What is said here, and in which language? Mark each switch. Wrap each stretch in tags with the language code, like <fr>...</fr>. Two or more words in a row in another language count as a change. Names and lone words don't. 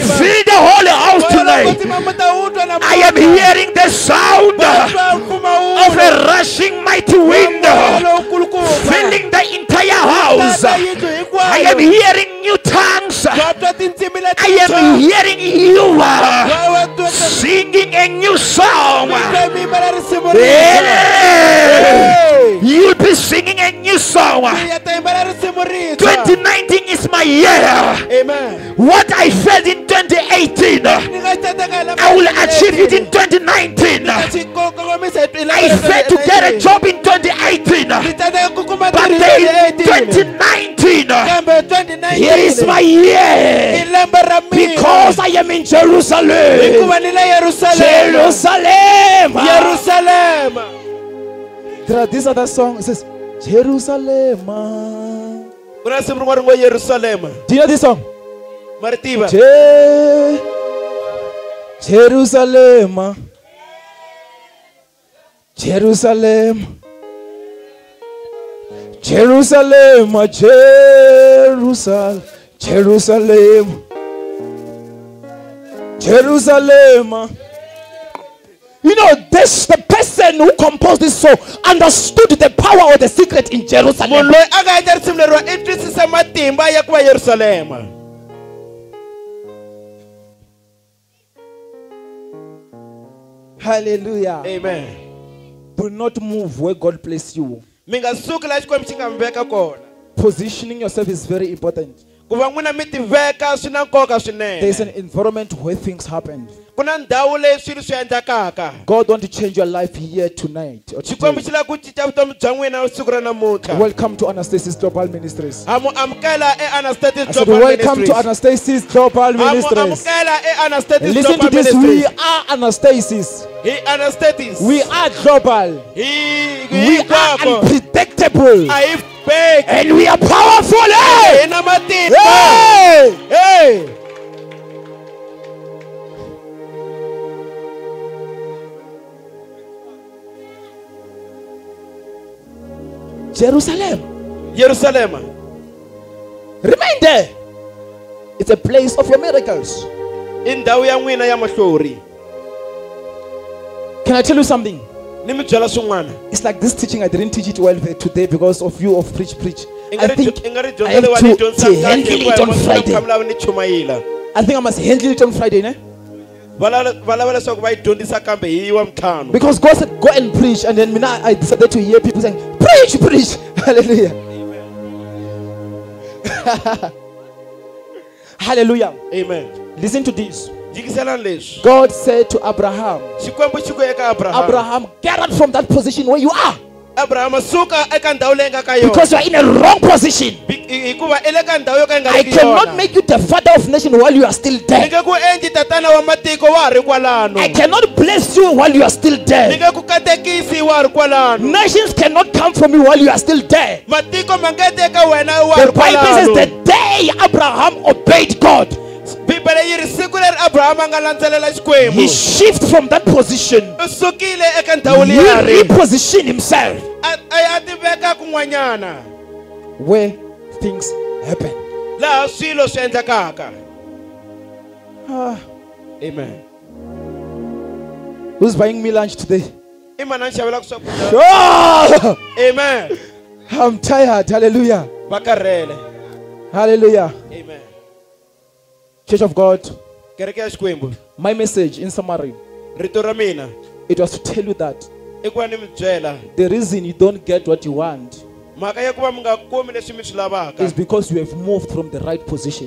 <ts>kwetsima.</ts> <en>fill the whole house</en> <ts>Moya lowo</ts> <en>tonight.</en> <ts>kwetsima mu ta wu twa na</ts> <en>I am</en> <ts>moya.</ts> <en>hearing the sound</en> <ts>Va twa mpfumawulo.</ts> <en>of a rushing mighty wind</en> <ts>Moya lowu kulukumba.</ts> <en>filling the entire house.</en> <ts>Tata yindlu hinkwayo.</ts> <en>I am hearing new tongues.</en> <ts>Va twa tindzimi</ts> <en>I</en> <ts>letintshwa.</ts> <en>am hearing you</en> <ts>Va twa</ts> <en>singing a new song.</en> <ts>yimbelela risimu</ts> <en>Yeah. You'll be singing a new song.</en> <ts>rintshwa. Ta yimbelela risimu rintshwa.</ts> <en>2019 is my year. Amen. What I felt in 2018,</en> <ts>Ni nga tsandzeka hi lama</ts> <en>I will achieve it in 2019. I failed to get a job in 2018, but in 2019, here is my year, because I am in Jerusalem. Jerusalem. There are this other song. It says Jerusalem.</en> <ts>Kuna simu rin'wana rin'we Yerusalema.</ts> <en>Do you know this song?</en> <ts>Maritiva. Jerusalem. Jerusalem. Jerusalem. Jerusalem. Jerusalem. Jerusalem.</ts> <en>You know, this the person who composed this song understood the power or the secret in Jerusalem.</en> <ts>Munhu loyi a nga endla risimu leriwa i twisisa matimba ya ku va Yerusalema. Hallelujah. Amen.</ts> <en>Do not move where God placed you.</en> <ts>Mi nga suki laha Xikwembu xi nga mi veka kona.</ts> <en>Positioning yourself is very important.</en> <ts>Ku va n'wina mi ti veka swi na nkoka swinene.</ts> <en>There's an environment where things happen.</en> <ts>Ku na ndhawu leyi swilo swi endlekaka.</ts> <en>God wants to change your life here tonight. Or</en> <ts>Xikwembu</ts> <en>today.</en> <ts>xi lava ku cinca vutomi bya n'wina siku ra namuntlha.</ts> <en>Welcome to Anastasis Global Ministries.</en> <ts>Ha mu amukela Anastasis</ts> <en>I said, Global welcome to Ministries. Anastasis Global</en> <ts>Ha mu</ts> <en>Ministries.</en> <ts>amukela Anastasis</ts> <en>Listen to Global this. We Ministries. are Anastasis.</en> <ts>Hi Anastasis.</ts> <en>We are global. We are unpredictable.</en> <ts>Hi fake.</ts> <en>And we are powerful. Hey!</en> <ts>Ina matimba. Hey! Hey. Jerusalem. Yerusalema.</ts> <en>Remain there. It's a place of your miracles.</en> <ts>I ndhawu ya n'wina ya mahlori.</ts> <en>Can I tell you something?</en> <ts>Ni mi byela swin'wana.</ts> <en>It's like this teaching. I didn't teach it well today because of you of preach. I think</en> <ts>I nga ri</ts> <en>I</en> <ts>dyondzo</ts> <en>have</en> <ts>leyi wa ni</ts> <en>to</en> <ts>dyondzisaka kahle</ts> <en>handle it on</en> <ts>hikuva</ts> <en>Friday.</en> <ts>kha mi lava ni chumayela.</ts> <en>I think I must handle it on Friday,</en> <ts>ne? Va lava leswaku va yi dyondzisa kambe hi wa mtlhanu.</ts> <en>Because God said, go and preach. And then I decided to hear people saying, preach, preach. Hallelujah. Hallelujah. Amen. Listen to this.</en> <ts>Jikiselani leswi.</ts> <en>God said to Abraham,</en> <ts>Xikwembu xi ku eka Abraham.</ts> <en>Abraham, get out from that position where you are.</en> <ts>Abraham suka eka ndhawu leyi nga ka yona.</ts> <en>Because you are in a wrong position.</en> <ts>Hikuva i le ka ndhawu yo ka yi nga</ts> <en>I</en> <ts>ri</ts> <en>cannot</en> <ts>yona.</ts> <en>make you the father of nation while you are still</en> <ts>Ni</ts> <en>dead.</en> <ts>nge ku endli tatana wa matiko wa ha ri kwalano.</ts> <en>I cannot bless you while you are still</en> <ts>Ni</ts> <en>dead.</en> <ts>nge ku katekisi wa ha ri kwalano.</ts> <en>Nations cannot come from you while you are still dead.</en> <ts>Matiko ma nge teka wena wa ha</ts> <en>The</en> <ts>ri</ts> <en>Bible says</en> <ts>kwalano.</ts> <en>the day Abraham obeyed God,</en> <ts>Bibele yi ri siku leri Abraham a nga landzelela Xikwembu.</ts> <en>he shifted from that position.</en> <ts>U sukile eka ndhawu</ts> <en>He</en> <ts>liyari.</ts> <en>repositioned himself</en> <ts>A ti veka kun'wanyana.</ts> <en>where things happen.</en> <ts>Laha swilo swi endlekaka. Ah, Amen.</ts> <en>who's buying me lunch today?</en> <ts>I mani a ni xavelaka swakudya. Oh, Amen.</ts> <en>I'm tired. Hallelujah.</en> <ts>Va karhele. Hallelujah. Amen.</ts> <en>Church of God,</en> <ts>Kereke ya Xikwembu.</ts> <en>my message in summary,</en> <ts>Rito ra mina</ts> <en>it was to tell you that</en> <ts>i ku va ni mi byela</ts> <en>the reason you don't get what you want</en> <ts>mhaka ya ku va mi nga kumi leswi mi swi lavaka</ts> <en>is because you have moved from the right position.</en>